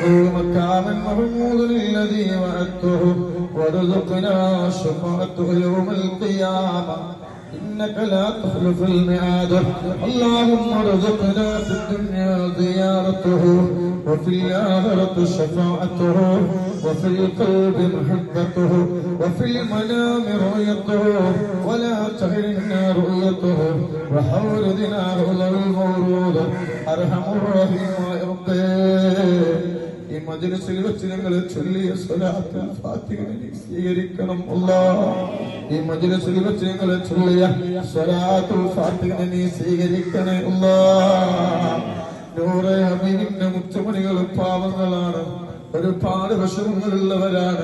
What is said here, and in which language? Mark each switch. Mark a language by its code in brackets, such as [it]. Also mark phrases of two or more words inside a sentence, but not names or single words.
[ar] مكانا محمودا الذي وعدته وارزقنا شفاعته يوم القيامة إنك لا تخلف الميعاد اللهم ارزقنا في الدنيا زيارته وفي الآخرة شفاعته وفي القلب محبته وفي المنام رؤيته ولا تحرمنا رؤيته وحوردنا رؤى المورود أرحم الراحمين يا رب. [ml] ഈ മജ്‌ലിസിൽ വെച്ച് ഞങ്ങൾ ചൊല്ലിയ സ്വലാത്തുൽ ഫാത്തിഹ സ്വീകരിക്കണം അല്ലാഹ്. ഈ മജ്‌ലിസിൽ വെച്ച് ഞങ്ങൾ ചൊല്ലിയ സ്വലാത്തുൽ ഫാത്തിഹ നീ സ്വീകരിക്കണേ അല്ലാഹ്. നൂറെ ഹബീബിന്റെ മുത്തുമണികൾ പാവങ്ങളാണ്, ഒരുപാട് വിഷമങ്ങളുള്ളവരാണ്.